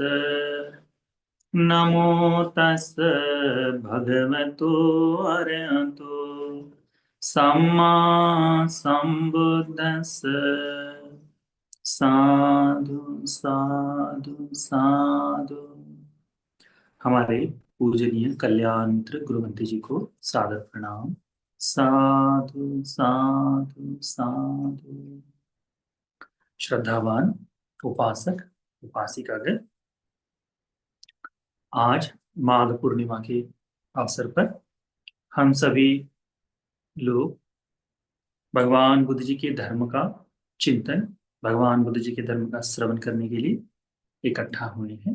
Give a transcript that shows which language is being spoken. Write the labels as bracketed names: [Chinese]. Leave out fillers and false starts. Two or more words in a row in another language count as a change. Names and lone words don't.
[Pali] नमो तस् भगवतो अरहतो सम्मा सम्बुद्दस्स। साधु साधु साधु। [Hindi] हमारे पूजनीय कल्याण मित्र गुरुमंत्री जी को सादर प्रणाम। [Pali] साधु साधु साधु। [Hindi] श्रद्धावान उपासक उपासिकागण, आज माघ पूर्णिमा के अवसर पर हम सभी लोग भगवान बुद्ध जी के धर्म का चिंतन, भगवान बुद्ध जी के धर्म का श्रवण करने के लिए इकट्ठा हुए हैं।